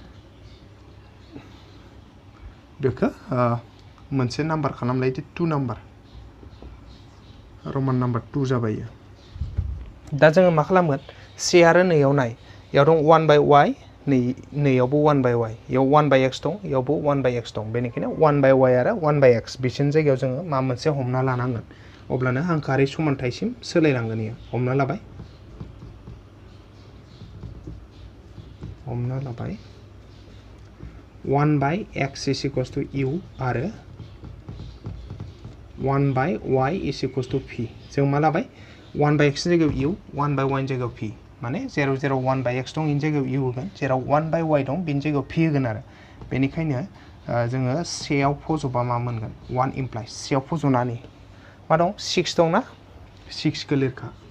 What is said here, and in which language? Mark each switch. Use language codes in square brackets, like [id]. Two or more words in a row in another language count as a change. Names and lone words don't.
[brx] बेखौ मोनसे नाम्बार खालामलायदो 2 नाम्बार रमान नाम्बार 2 जाबाय दा जोङो मा खालामगोन से आरो नैयाव नाय इयाव दं 1/y नैयावबो 1/y इयाव 1/x दं इयावबो 1/x दं बेनिखायनो 1/y आरो 1/x बिसोरनि जायगायाव जोङो मा मोनसे हमना लानांगोन अब्लानो हांखोआरि समानथायसिम सोलायलांगोन इयो हमना लाबाय 1/x [en] is equals to [brx] u आरो 1/y [en] is equals to [brx] p जों मा लाबाय 1/x नि जायगायाव u 1/y नि जायगायाव p माने जेराव 1/x दं बेनि जायगायाव u होगोन जेराव 1/y दं बेनि जायगायाव p होगोन आरो बेनिखायनो जोङो सेयाव फज'बा मा मोनगोन 1 इमप्लाइज सेयाव फज'नानै मा दं 6 दं ना 6 खौ लिरखा